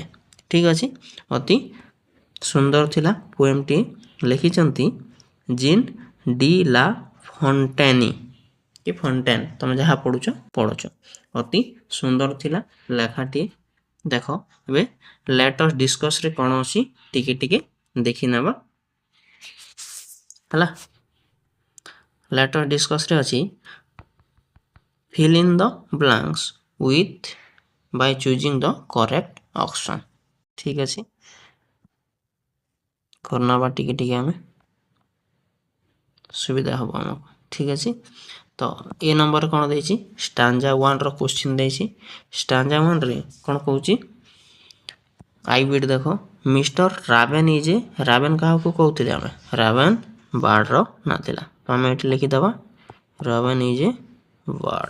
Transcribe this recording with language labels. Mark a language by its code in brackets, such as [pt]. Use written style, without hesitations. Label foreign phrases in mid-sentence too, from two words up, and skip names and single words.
[or] ଠିକ୍ ଅଛି, ଅତି ସୁନ୍ଦର ଥିଲା ପୋଏମ୍ଟି ଲେଖିଛନ୍ତି ଜିନ୍ ଡି ଲା ଫଣ୍ଟେନି କି ଫଣ୍ଟେନ୍, ତୁମେ ଯାହା ପଢ଼ୁଛ। ଅତି ସୁନ୍ଦର ଥିଲା ଲେଖାଟିଏ। ଦେଖ ଏବେ ଲେଟ୍ ଅସ୍ ଡିସ୍କସ୍ରେ କ'ଣ ଅଛି ଟିକେ ଟିକେ ଦେଖିନେବା ହେଲା। ଲେଟ୍ ଅସ୍ ଡିସ୍କସ୍ରେ ଅଛି [en] fill in the blanks with by choosing the correct option। [or] ଠିକ୍ ଅଛି, କରିନେବା ଟିକେ ଟିକେ ଆମେ, ସୁବିଧା ହେବ ଆମକୁ। ଠିକ୍ ଅଛି, ତ ଏ ନମ୍ବରରେ କ'ଣ ଦେଇଛି, ଷ୍ଟାଞ୍ଜା 1ର କ୍ୱେଶ୍ଚିନ୍ ଦେଇଛି। ଷ୍ଟାଞ୍ଜା 1ରେ କ'ଣ କହୁଛି, ଆଇ ବିଟ୍ ଦେଖ, [en] Mister Raven is a, [or] ରାବେନ୍ କାହାକୁ କହୁଥିଲେ ଆମେ, ରାବେନ୍ ବାର୍ଡ଼ର ନାଁ ଥିଲା, ତ ଆମେ ଏଠି ଲେଖିଦେବା [en] Raven is a bird.